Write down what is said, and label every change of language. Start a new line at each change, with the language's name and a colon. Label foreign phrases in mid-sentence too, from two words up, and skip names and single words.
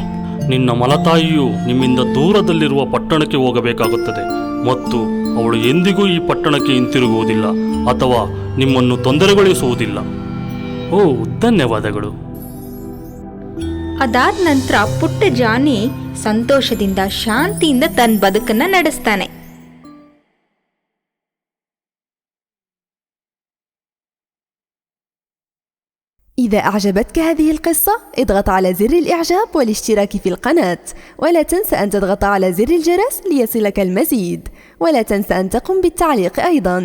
Kannada: ನಿನ್ನ ಮಲತಾಯಿಯು ನಿಮ್ಮಿಂದ ದೂರದಲ್ಲಿರುವ ಪಟ್ಟಣಕ್ಕೆ ಹೋಗಬೇಕಾಗುತ್ತದೆ ಮತ್ತು ಅವಳು ಎಂದಿಗೂ ಈ ಪಟ್ಟಣಕ್ಕೆ ಹಿಂತಿರುಗುವುದಿಲ್ಲ ಅಥವಾ ನಿಮ್ಮನ್ನು ತೊಂದರೆಗೊಳಿಸುವುದಿಲ್ಲ. ಓ, ಧನ್ಯವಾದಗಳು. ಅದಾದ ನಂತರ ಪುಟ್ಟ ಜಾನಿ ಸಂತೋಷದಿಂದ ಶಾಂತಿಯಿಂದ ತನ್ನ ಬದುಕನ್ನ ನಡೆಸ್ತಾನೆ.
Arabic: إذا أعجبتك هذه القصة اضغط على زر الإعجاب والاشتراك في القناة، ولا تنسى أن تضغط على زر الجرس ليصلك المزيد، ولا تنسى أن تقوم بالتعليق أيضا.